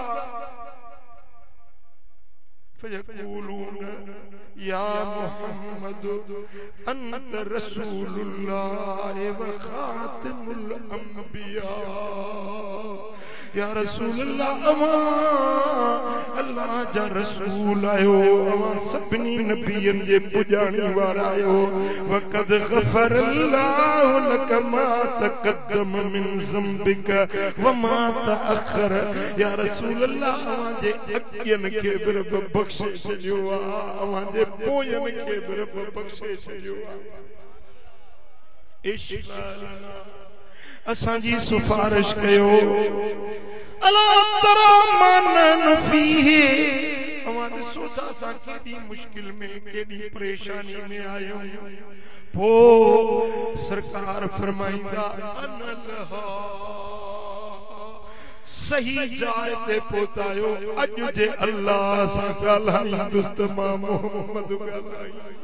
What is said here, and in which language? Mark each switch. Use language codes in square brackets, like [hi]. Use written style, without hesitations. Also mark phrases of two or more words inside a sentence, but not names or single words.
[ar] فيقولون يا محمد أنت رسول الله وخاتم الأنبياء يا رسول الله अल्लाह जा [sd] रसूल आयो अवां सभिनी नबियन जे पुजाणी वारा आयो [ar] وقد غفر الله لك ما تقدم من ذنبك وما تأخر يا رسول الله [sd] अवां जे अॻियन खे बि रब बख़्शे छॾियो आहे अवां जे पोयन खे बि रब बख़्शे छॾियो आहे इश्क़ालना असांजी सिफारिश कयो [ar] ألا ترى ما نحن فيه [sd] अवां ॾिसो था असां केॾी मुश्किल में केॾी परेशानी में आयो पो सरकार फरमाईंदा अनलहा सही जाइ ते पहुतायो अॼु जे अल्लाह सां ॻाल्हाईंदुसि त मां मोहम्मद ॻाल्हाई